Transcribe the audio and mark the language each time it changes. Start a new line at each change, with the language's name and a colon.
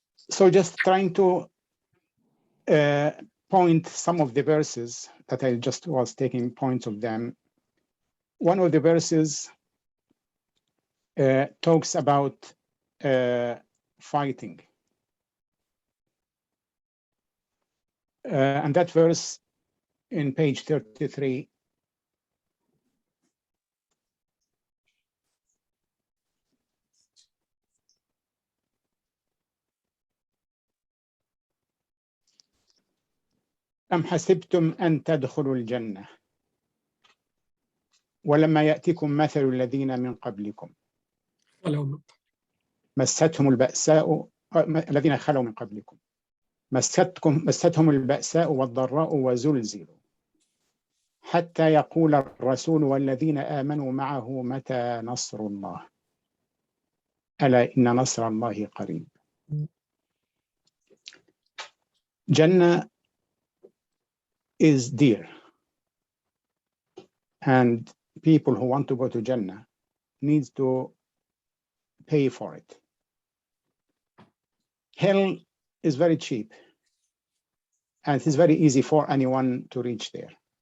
English: So just trying to point some of the verses that I just was taking points of them. One of the verses talks about fighting. And that verse in page 33
Arabic: أم حسبتم أن تدخلوا الجنة ولما يأتكم مثل الذين من قبلكم مستهم البأساء الذين خلوا من قبلكم مستهم البأساء والضراء وزلزلوا حتى يقول الرسول والذين آمنوا معه متى نصر الله ألا إن نصر الله قريب.
English: Jannah is dear, and people who want to go to Jannah needs to pay for it. Hell is very cheap, and it is very easy for anyone to reach there.